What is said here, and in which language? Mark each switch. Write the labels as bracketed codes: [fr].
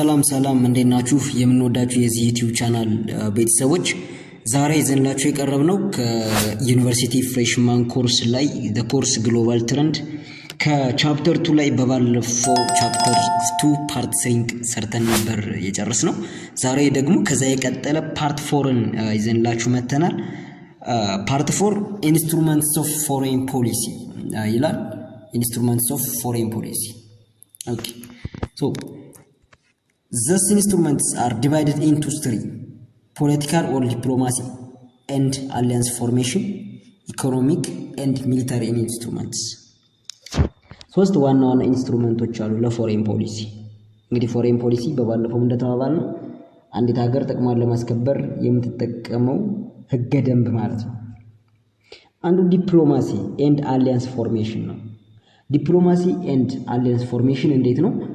[am] ሰላም እንዴናችሁ የምንወዳችሁ የዚህ ዩቲዩብ ቻናል ቤተሰቦች ዛሬ ይዘንላችሁ የቀረብነው ከዩኒቨርሲቲ ፍሬሽማን ኮርስ ላይ [en] the course global trend [am] ከቻፕተር 2 ላይ በባለፈው ቻፕተር 2 ፓርት 3 ሰርተን ነበር የጨረስነው። ዛሬ ደግሞ ከዛ የቀጠለ ፓርት 4ን ይዘንላችሁ መተናል። ፓርት 4 [en] instruments of foreign policy [am] ይላል። instruments of foreign policy. [en] Okay, so these instruments are divided into three: political or diplomacy and alliance formation, economic and military instruments. [am] ሶስት ዋና ኢንስትሩመንቶች አሉ ለፎሬን ፖሊሲ። እንግዲህ ፎሬን ፖሊሲ በባለፈው እንደተባባልነው አንዲት ሀገር ጥቅሟን ለማስከበር የምትጠቀመው ህገ ደንብ ማለት ነው። አንዱ ዲፕሎማሲ ኤንድ አሊያንስ ፎርሜሽን ነው። ዲፕሎማሲ ኤንድ አሊያንስ ፎርሜሽን እንዴት ነው?